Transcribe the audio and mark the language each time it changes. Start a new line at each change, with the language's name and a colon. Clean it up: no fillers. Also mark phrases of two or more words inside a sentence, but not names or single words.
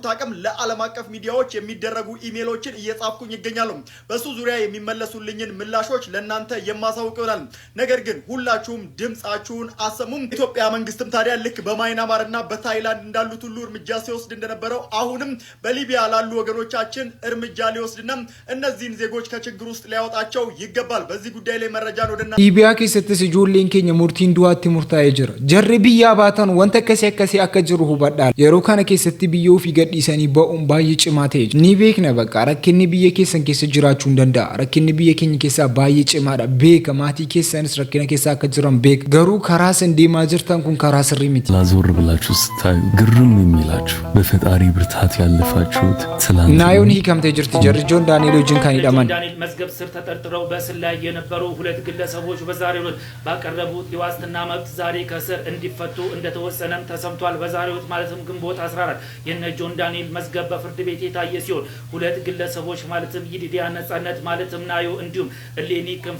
Amharic: አቅም ለዓለም አቀፍ ሚዲያዎች የሚደረጉ ኢሜሎችን እየጻፍኩኝ ይገኛሉ። በሱ ዙሪያ የሚመለሱልኝን ምላሾች ለናንተ የማሳውቅ ይሆናል። ነገር ግን ሁላችሁም ድምጻችሁን አሰሙም። ኢትዮጵያ መንግስትም ታዲያ ልክ በማይናማርና በታይላንድ እንዳሉት ሁሉ እርምጃ ሲወስድ እንደነበረው አሁንም በሊቢያ ላሉ ወገኖቻችን እርምጃ ሊወስድና እነዚህን ዜጎች ከችግር ውስጥ ሊያወጣቸው ይገባል። በዚህ ጉዳይ ላይ መረጃ ወደና
Oromo: ሊቢያ keessattis ijoolleen keenya murtiin du'aatti murtaa'ee jira. Jarri biyyaa baatan wanta akkasii akka jiru hubadhaa. Yeroo kana keessatti biyya ofii gadhiisanii ba'uun baay'ee cimaa ta'e. Ni beekna bakka rakkinni biyya keessan keessa jiraachuu hin danda'a. Rakkinni biyya keenya keessaa baay'ee cimaadha. Beeka maatii keessanis rakkina keessa akka jiran beeka. Garuu karaa isin deemaa jirtan kun karaa sirrii miti.
Amharic: ዞር ብላችሁ ስታዩ ግርም የሚላችሁ በፈጣሪ ብርታት ያለፋችሁት ትላንት
Oromo: ናዮን hiikamtee jirti jarri ጆን ዳንኤል wajjin kan hidhaman.
Amharic: ዳንኤል መዝገብ ስር ተጠርጥረው በእስር ላይ የነበሩ ሁለት ግለሰቦች በዛሬው ዕለት ባቀረቡት የዋስትና መብት ዛሬ ከእስር እንዲፈቱ እንደተወሰነም ተሰምቷል። በዛሬው ዕለት ማለትም ግንቦት 14 የነ ጆን ዳንኤል መዝገብ በፍርድ ቤት የታየ ሲሆን ሁለት ግለሰቦች ማለትም ይዲዲያ ነጻነት ማለትም ናዮ እንዲሁም እሌኒ ክንፈ